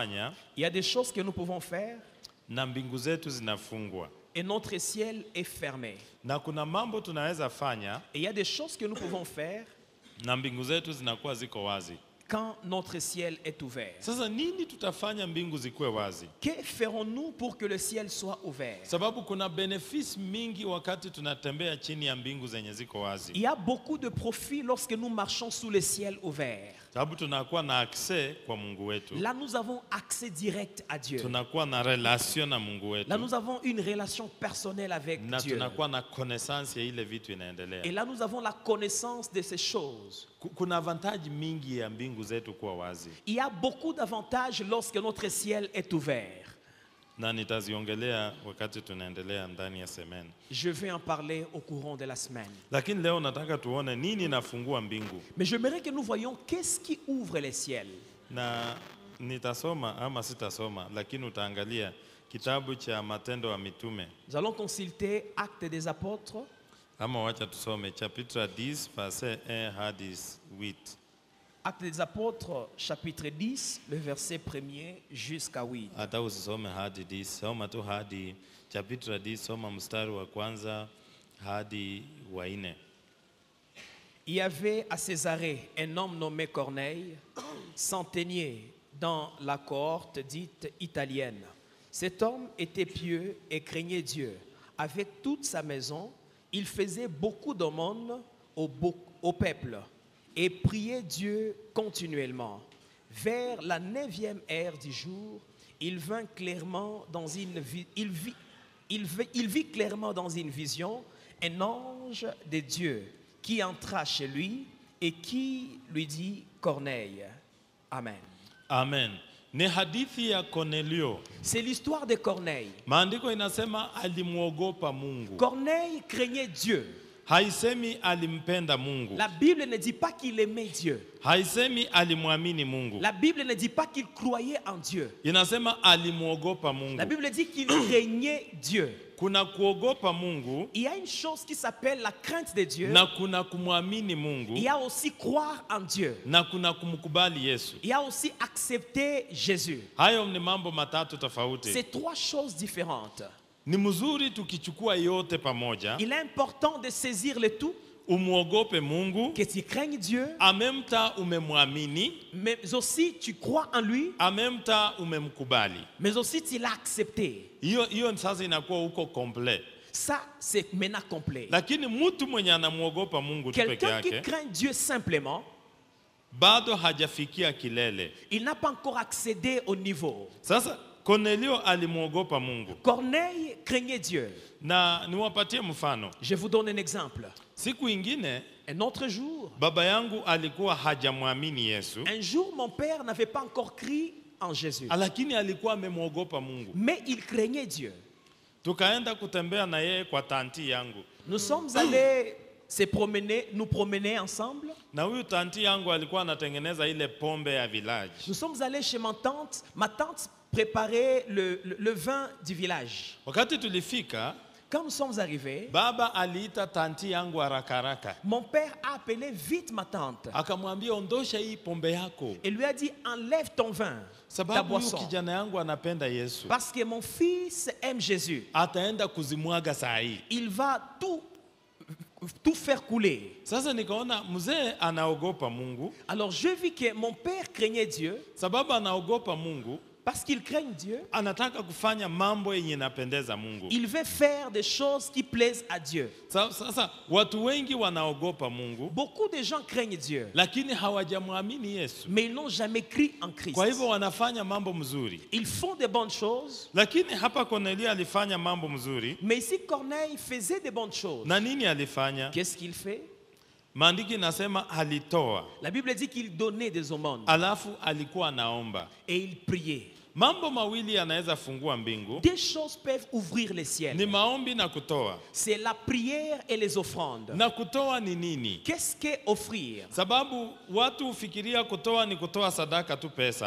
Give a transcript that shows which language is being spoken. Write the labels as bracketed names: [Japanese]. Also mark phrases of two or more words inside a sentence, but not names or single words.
[Swahili] kufanya [French] Il y a des choses que nous pouvons faire [Swahili] na mbingu zetu zinafungwa. [French] et notre ciel est fermé. [Swahili] Na kuna mambo tunaweza fanya [French] Et il y a des choses que nous pouvons faire [Swahili] na mbingu zetu zinakuwa ziko wazi. [French] quand notre ciel est ouvert. [Swahili] Sasa nini tutafanya mbingu zikuwe wazi? [French] Que ferons-nous pour que le ciel soit ouvert? [Swahili] Sababu kuna benefits mingi wakati tunatembea chini ya mbingu zenye ziko wazi. [French] Il y a beaucoup de profits lorsque nous marchons sous le ciel ouvert. [Swahili] Sababu tunakuwa na access kwa Mungu wetu. [French] Là, nous avons accès direct à Dieu. [Swahili] Tunakuwa na relation na Mungu wetu. [French] Là, nous avons une relation personnelle avec [Swahili] Na [French] Dieu. [Swahili] tunakuwa na connaissance ya ile vitu inaendelea. [French] Et là, nous avons la connaissance de ces choses. [Swahili] Kuna avantage mingi ya mbingu zetu kuwa wazi. [French] Il y a beaucoup d'avantages lorsque notre ciel est ouvert. [Swahili] Na nitaziongelea wakati tunaendelea ndani ya semeni. [French] Je vais en parler au courant de la semaine. [Swahili] Lakini leo nataka tuone nini inafungua mbingu. [French] Mais j'aimerais que nous voyions qu'est-ce qui ouvre les ciels. [Swahili] Na nitasoma ama sitasoma, lakini utaangalia kitabu cha Matendo ya Mitume. [French] Nous allons consulter Actes des Apôtres. [Swahili] Ama wacha tusome [French] chapitre 10 verset 1 [Swahili] hadi 8. [French] Actes des Apôtres, chapitre 10, le verset 1er jusqu'à 8. [Swahili] Hata usisome hadi 10, soma tu hadi chapitre 10, soma mstari wa kwanza hadi wa 4. [French] Il y avait à Césarée un homme nommé Corneille, centenier dans la cohorte dite italienne. Cet homme était pieux et craignait Dieu. Avec toute sa maison, il faisait beaucoup d'aumônes au peuple et priait Dieu continuellement. Vers la 9e heure du jour, il vit clairement dans une vision un ange de Dieu qui entra chez lui et qui lui dit Corneille. Amen. [Swahili] Amen. Ni hadithi ya Cornelio. [French] C'est l'histoire de Corneille. [Swahili] Maandiko inasema alimuogopa Mungu. [French] Corneille craignait Dieu. [Swahili] Haisemi alimpenda Mungu. [French] La Bible ne dit pas qu'il aimait Dieu. [Swahili] Haisemi alimwamini Mungu. [French] La Bible ne dit pas qu'il croyait en Dieu. [Swahili] Inasema alimuogopa Mungu. [French] La Bible dit qu'il craignait Dieu. [Swahili] Kuna kuogopa Mungu. [French] Il y a une chose qui s'appelle la crainte de Dieu. [Swahili] Na kuna kumwamini Mungu. [French] Il y a aussi croire en Dieu. [Swahili] Na kuna kumkubali Yesu. [French] Il y a aussi accepter Jésus. [Swahili] Hayo ni mambo matatu tofauti. [French] C'est trois choses différentes. [Swahili] Ni mzuri tukichukua yote pamoja. [French] Il est important de saisir le tout. [Swahili] Umuogope Mungu. [French] Que tu craignes Dieu. En même temps umemwamini. Mais aussi tu crois en lui. En même temps umemkubali. Mais aussi tu l'as accepté. [Swahili] Hiyo sasa inakuwa uko complet. [French] Ça c'est maintenant complet. [Swahili] Lakini mtu mwenye anamuogopa Mungu tu peke yake. [French] Quelqu'un qui craint Dieu simplement, [Swahili] bado hajafikia kilele. [French] Il n'a pas encore accédé au niveau. [Swahili] Sasa Cornelio alimuogopa Mungu. [French] Corneille craignait Dieu. [Swahili] Na niwapatie mfano. [French] Je vous donne un exemple. [Swahili] Siku ingine, [French] un autre jour, [Swahili] baba yangu alikuwa hajamwamini Yesu. [French] Un jour mon père n'avait pas encore cru en Jésus. [Swahili] Lakini alikuwa amemuogopa Mungu. [French] Mais il craignait Dieu. [Swahili] Tukaenda kutembea na yeye kwa tanti yangu. [French] Nous sommes allés nous promener ensemble. [Swahili] Na huyu tanti yangu alikuwa anatengeneza ile pombe ya village. [French] Nous sommes allés chez ma tante. Ma tante préparait le vin du village. [Swahili] Wakati tulifika, [French] quand nous sommes arrivés, [Swahili] baba aliita tanti yangu haraka haraka. [French] Mon père a appelé vite ma tante. [Swahili] Akamwambia ondosha hii pombe yako. [French] Et lui a dit enlève ton vin. Ta boisson. [Swahili] Kijana yangu anapenda Yesu. [French] Parce que mon fils aime Jésus. [Swahili] Ataenda kuzimwaga saa hii. [French] Il va tout faire couler. [Swahili] Sasa nikaona mzee anaogopa Mungu. [French] Alors je vis que mon père craignait Dieu. [Swahili] Sababu anaogopa Mungu. [French] Parce qu'il craint Dieu. [Swahili] Anataka kufanya mambo yenye inapendeza Mungu. [French] Il veut faire des choses qui plaisent à Dieu. [Swahili] Sasa watu wengi wanaogopa Mungu. [French] Beaucoup de gens craignent Dieu. [Swahili] Lakini hawajamwamini Yesu. [French] Mais ils n'ont jamais cru en Christ. [Swahili] Kwa hivyo wanafanya mambo mzuri. [French] Ils font de bonnes choses. [Swahili] Lakini hapa Cornelio alifanya mambo mzuri. [French] Mais ici Corneille faisait de bonnes choses. [Swahili] Na nini alifanya? [French] Qu'est-ce qu'il fait? [Swahili] Maandiki nasema alitoa. [French] La Bible dit qu'il donnait des aumônes. [Swahili] Alafu alikuwa anaomba. [French] Et il priait. [Swahili] Mambo mawili yanaweza fungua mbingu. [French] Deux choses peuvent ouvrir les ciels. [Swahili] Ni maombi na kutoa. [French] C'est la prière et les offrandes. [Swahili] Na kutoa ni nini? [French] Qu'est-ce que offrir? [Swahili] Sababu watu ufikiria kutoa ni kutoa sadaka tu pesa.